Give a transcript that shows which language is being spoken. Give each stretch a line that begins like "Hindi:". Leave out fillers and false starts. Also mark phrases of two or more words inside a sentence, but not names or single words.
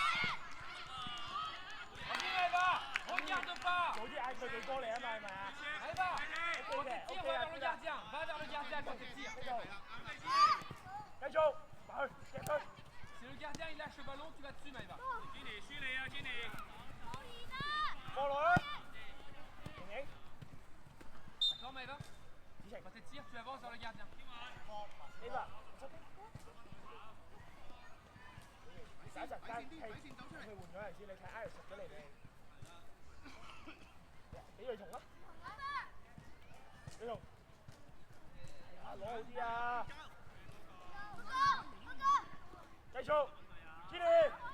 French: Regarde pas.
Cantonese: 早啲嗌佢哋過嚟啊嘛，係咪啊？
French: Allez, va.
Cantonese: OK 嘅
French: Tire,
Cantonese: ，OK
French: va
Cantonese: 啊
French: vers le gardien. Va vers le gardien quand tu tires.
Cantonese: 呢度。繼續，打去，夾佢。
French: Si le gardien il lâche le ballon, tu vas dessus, Maëva.
Cantonese: Jenny，輸你啊，Jenny！過來啊！盈盈，
French: D'accord, Maëva? Quand tu tires, tu avances vers le gardien.
Cantonese: 呢個。等一陣間佢換咗嚟先，你睇 Iris 出咗嚟未？俾佢同啦。你同。啊，攞好啲啊！繼續 ，Jenny。